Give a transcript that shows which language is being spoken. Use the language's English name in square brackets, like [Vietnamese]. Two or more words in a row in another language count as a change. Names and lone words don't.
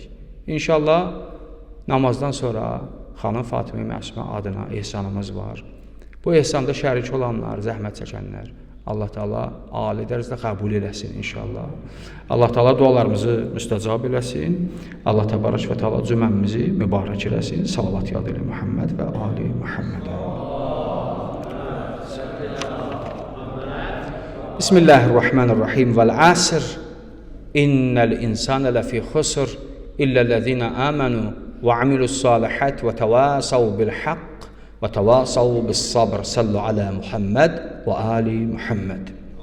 [Azerbaijani] İnşallah namazdan sonra xanım Fatimə Məsumə adına ehsanımız var. Bu ehsanda şərik olanlar, zəhmət çəkənlər, Allah Teala ali dərəcədə qəbul eləsin inşallah. Allah Teala dualarımızı müstəcab eləsin. Allah Təbarək və Teala cüməmizi mübarək eləsin. Salavat yad elə Muhammed və ali Muhammed. [Arabic] بسم الله الرحمن الرحيم. والعصر. إن الإنسان لفي خسر إلا الذين آمنوا وعملوا الصالحات وتواصوا بالحق وتواصوا بالصبر. صلوا على محمد وآل محمد.